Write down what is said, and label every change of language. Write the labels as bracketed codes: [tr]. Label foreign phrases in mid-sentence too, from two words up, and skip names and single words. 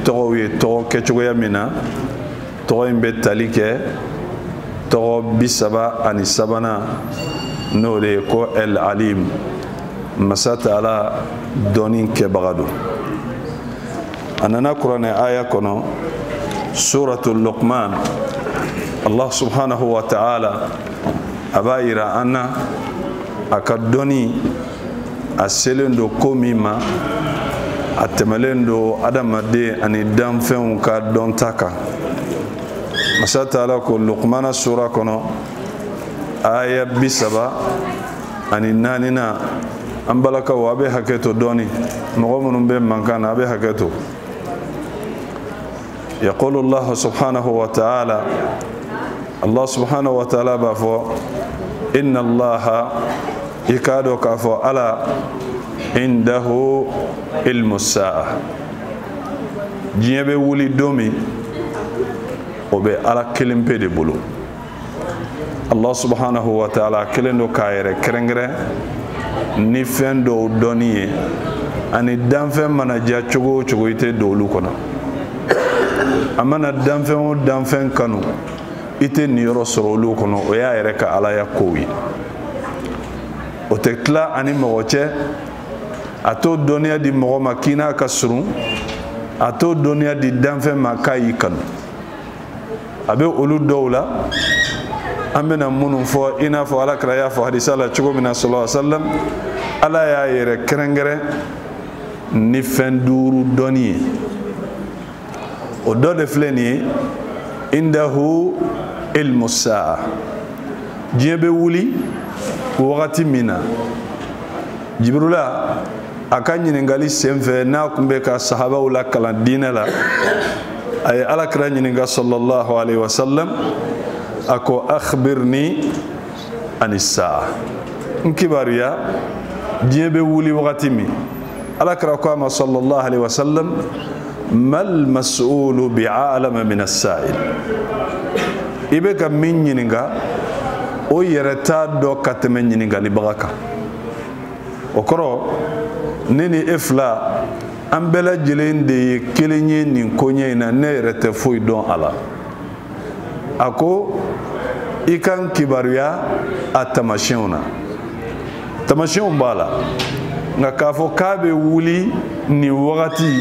[bm] tɔgɔw ye tɔgɔ kɛcogoya min na tɔgɔ in bɛ tali kɛ tɔgɔ 33 n'o de ye ko el alim masa taala dɔɔni kɛbaga don a nana kuranɛ aya kɔnɔ [ar] سورة لقمان الله سبحانه وتعالى [bm] a b'a yira an na a ka dɔɔni a selen don ko min ma a tɛmɛlen don adamaden ani danfɛnw ka dɔnta kan masa taala ko luqmana sura kɔnɔ aya 34 na an balakaw a bɛ hakɛ to dɔɔni mɔgɔ minnu bɛ mankan na a bɛ hakɛ to [ar] يقول الله سبحانه وتعالى الله سبحانه وتعالى [bm] b'a fɔ [ar] إن الله [bm] i k'a dɔn k'a fɔ [ar] الله عنده علم الساعة [bm] diɲɛ bɛ wuli don min o bɛ ala kelen pe de bolo [ar] الله سبحانه وتعالى [bm] kelen do k'a yɛrɛ kɛrɛnkɛrɛn ni fɛn dɔw dɔnni ye ani danfɛn mana diya cogo o cogo i tɛ don olu kɔnɔ a mana danfɛn o danfɛn kanu i tɛ niyɔrɔ sɔrɔ olu kɔnɔ o y'a yɛrɛ ka alaya kow ye o tɛ tila ani mɔgɔ cɛ a t'o dɔnniya di mɔgɔ ma k'i n'a ka surun a t'o dɔnniya di danfɛn ma k'a y'i kanu a bɛ olu dɔw la an bɛna minnu fɔ i n'a fɔ alakira y'a fɔ hadisa la cogo min na [ar] صلى الله عليه وسلم [bm] ala y'a yɛrɛ kɛrɛnkɛrɛn ni fɛn 5 dɔnni ye o dɔ de filɛ nin ye [ar] عنده علم الساعة [bm] diɲɛ bɛ wuli wagati min na jibrila a ka ɲininkali senfɛ n'a tun bɛ ka sahabaw la kalan diinɛ la a ye alakira ɲininka [ar] صلى الله عليه وسلم [bm] a ko [ar] أخبرني عن الساعة [bm] n kibaruya diɲɛ bɛ wuli wagati min alakira ko a ma [ar] صلى الله عليه وسلم ما المسؤول بأعلم من السائل [bm] i bɛ ka min ɲininka o yɛrɛ t'a dɔn ka tɛmɛ ɲininkalibaga kan o kɔrɔ ne ni e fila an bɛɛ lajɛlen de ye kelen ye nin koɲɛ in na ne yɛrɛ tɛ foyi dɔn a la a ko i kan kibaruya a tamasiyɛnw na tamasiyɛnw b'a la nka k'a fɔ k'a bɛ wuli nin wagati